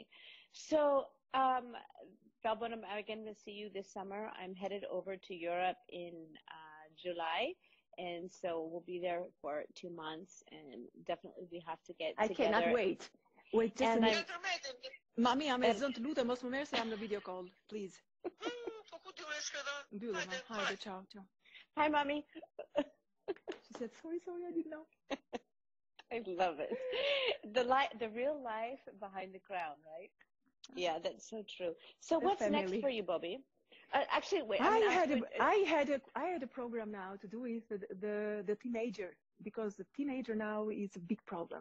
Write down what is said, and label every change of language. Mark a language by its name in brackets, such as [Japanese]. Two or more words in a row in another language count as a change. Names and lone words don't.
[English] So, Valbona, I'm going to see you this summer. I'm headed over to Europe in July. And so we'll be there for 2 months, and definitely we have to get I cannot together. wait. Wait, just And a minute. [Albanian] Mami, am zënë të lutem mos më merr se jam në [English] video call, please. [Albanian] Mbyllë, ma. Hajde, [Italian] ciao, ciao. [English] Hi, mommy. She said, sorry, I didn't know. I love it. The real life behind the crown, right? Yeah, that's so true. So what's next for you, Bobby? Actually, wait. I had a program now to do with the teenager, because the teenager now is a big problem.